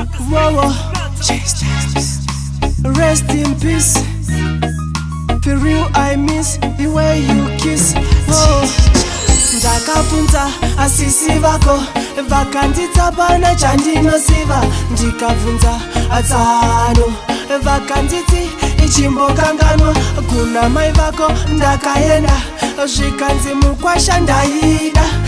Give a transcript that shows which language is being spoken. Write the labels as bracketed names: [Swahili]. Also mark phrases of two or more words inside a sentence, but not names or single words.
[English] Whoa, whoa. Rest in peace. For real, I miss the way you kiss. Whoa. [Shona] Ndakabvunza asisi vako, vakanditsa pana chandinosiva. Ndikabvunza atsano, vakanditi ichimbokanganwa. Kuna mai vako ndakaenda, zvikanzi mukwasha ndaida.